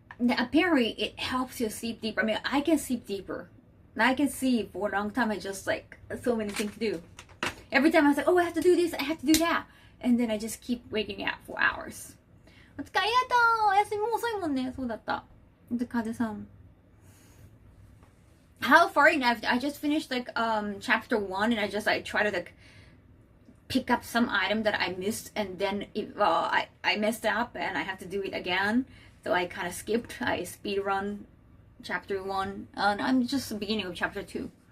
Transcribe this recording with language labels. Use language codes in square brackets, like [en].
[en] Apparently, it helps you sleep deeper. I mean, I can sleep deeper. I can sleep for a long time. I just like so many things to do. Every time I was like, oh, I have to do this, I have to do that. And then I just keep waking up for hours. [ja] お疲れありがとう。お休みも遅いもんね。そうだった。で、風さん。 [en] How far enough? I just finished like chapter 1 and I just like try to like pick up some item that I missed and then I messed up and I have to do it again. So I kind of skipped. I speed run chapter 1 and I'm just the beginning of chapter 2.